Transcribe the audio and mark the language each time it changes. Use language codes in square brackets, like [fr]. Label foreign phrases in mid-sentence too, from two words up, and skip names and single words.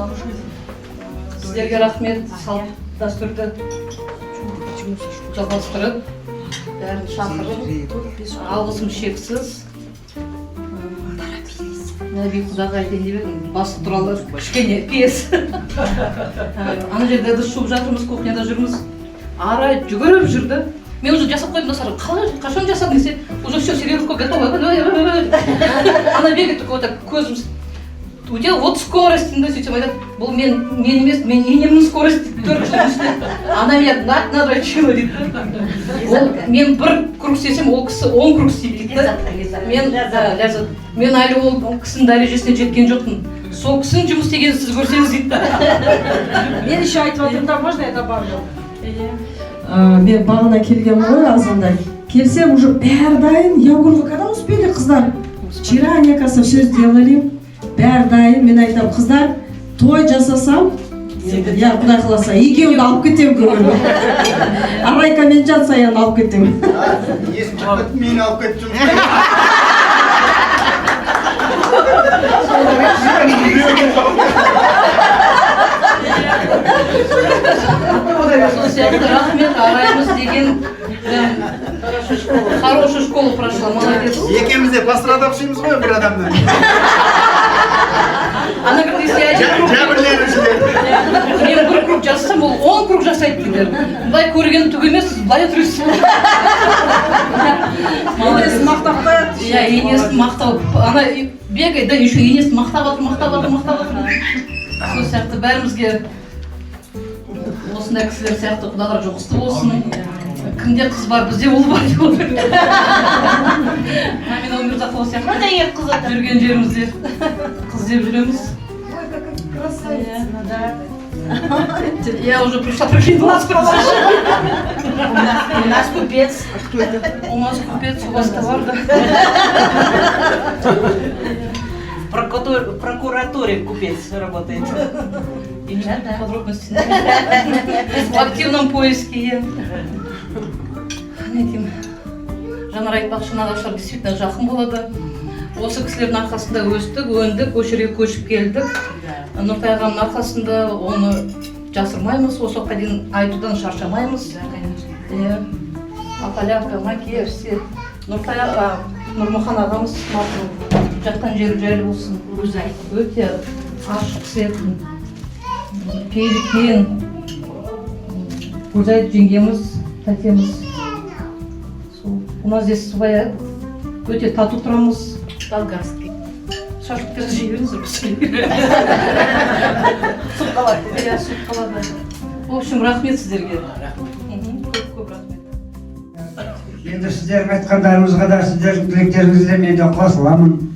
[kk] Сіздерге рахмет, салт дәстүрді жалғастырып, бәрін шақырып, алғысым шексіз. Нәби құдаға айтайын деп едім, басы туралы кішкене пьес. Ана жерде ыдыс жуып жатырмыз, кухняда жүрміз. Ара жүгіріп жүрді. Мен уже жасап қойдым достар, қашан жасадың десе, [ru] уже все, серединка готова. Она бегает только вот так, көзім. У тебя вот скорость, [kk] сөйтсем айтады, бұл мен емес, мен енемнің скорости 4 жылдың ішінде. [ru] Она меня надрочила дейді. [kk] Мен бір круг істесем, ол кісі 10 круг істейді дейді. Мен әлі ол кісінің дәрежесіне жеткен жоқпын. Сол кісінің жұмыс істегенін сіз көрсеңіз дейді. Мен еще айтып отырмын да, [ru] можно я добавлю? [kk] Мен бағана келгенмін ғой азанда. Келсем уже бәрі дайын. [ru] Я говорю, когда успели қыздар? Вчера, мне кажется, все сделали. [kk] Бәрі дайын. Мен айтам, қыздар, той жасасам, я құдай қаласа, екеуді алып кетем көріп. Арайка мен Жансаяны алып кетем. Есім шықпады, мені алып кетіп Сол сияқты рахмет, араймыз деген [ru] хорошую школу прошла, молодец. [kk] Екеуміз де пластырада ұқсаймыз ғой бір адамнан. [ru] Она говорит, если я один круг... [kk] Мен бір круг жасасам, ол 10 круг жасайды дейді. Былай көрген түк емес, былай отырсыз. Енесін мақтап қояды. Иә, енесін мақтау. Ана [ru] бегает, да, еще [kk] енесін мақтап жатыр. Сол сияқты бәрімізге осындай кісілер сияқты құдалар жұғысты болсын. Кімде қыз бар, бізде ұл бар деп отыр. Амина Өмірзақова сияқты жүрген жерімізде қыз деп жүреміз. Ой, [ru] какая красавица, да. Я уже пришла прикинулась. У нас купец. У нас купец, у вас товар, да? В прокуратуре купец работает. Подробности. В активном поиске. [kk] Жанар айтпақшы, нағашылар действительно жақын болады. Осы кісілердің арқасында өстік, өндік, осы жерге көшіп келдік. Нұртай ағаның арқасында оны жасырмаймыз, осы уақытқа дейін айтудан шаршамаймыз. Апаля, Маке, все. Нұртай аға, Нұрмұхан ағамыз жатқан жері жайлы болсын. Өте ашық кісілердің. Пейілкен, Гүлзайд жеңгеміз, тәтеміз. [ru] У нас здесь своя, [kk] өте тату тұрамыз. Болгарский. Шашлыктерді жей беріңіздер бізге. Суп қалады. Иә, суп қалады. [ru] В общем, [kk] рахмет сіздерге. Көп рахмет. Енді сіздердің айтқандарыңызға да, сіздердің тілектеріңізге мен де қосыламын.